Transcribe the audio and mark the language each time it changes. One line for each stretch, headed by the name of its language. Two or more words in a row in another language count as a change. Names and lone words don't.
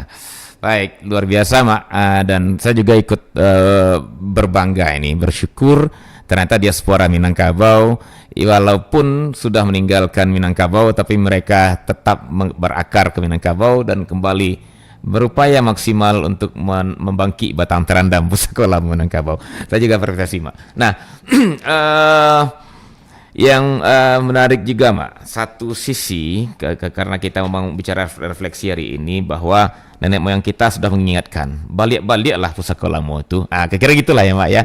Indonesian: Baik, luar biasa Mak, dan saya juga ikut berbangga ini, bersyukur ternyata diaspora Minangkabau walaupun sudah meninggalkan Minangkabau tapi mereka tetap berakar ke Minangkabau dan kembali berupaya maksimal untuk membangkit batang terandam pusako Lamu Minangkabau. Saya juga apresiasi Mak. Nah, yang menarik juga Mak, satu sisi karena kita memang bicara refleksi hari ini bahwa nenek moyang kita sudah mengingatkan balik-baliklah pusako Lamu itu. Kira-kira gitulah ya Mak ya.